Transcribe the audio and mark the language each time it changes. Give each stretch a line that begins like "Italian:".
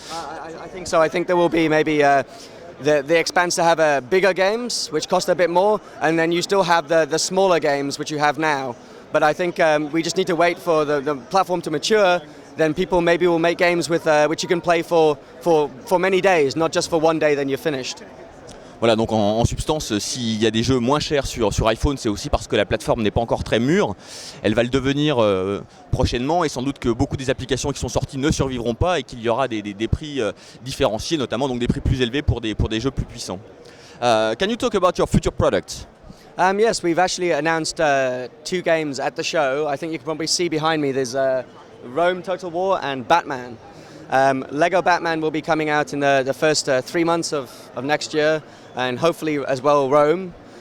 English: I think so. I think there will be maybe the expanse to have bigger games, which cost a bit more, and then you still have the smaller games, which you have now. But I think we just need to wait for the platform to mature. Then people maybe will make games with which you can play for many days, not just for one day, then you're finished.
French: Voilà, donc en substance, s'il y a des jeux moins chers sur iPhone, c'est aussi parce que la plateforme n'est pas encore très mûre. Elle va le devenir prochainement, et sans doute que beaucoup des applications qui sont sorties ne survivront pas et qu'il y aura des prix différenciés, notamment donc des prix plus élevés pour des jeux plus puissants.
English: Can you talk about your future products? Yes, we've actually announced 2 games at the show. I think you can probably see behind me there's Rome Total War and Batman. Lego Batman will be coming out in the first 3 months of next year, and hopefully as well Rome.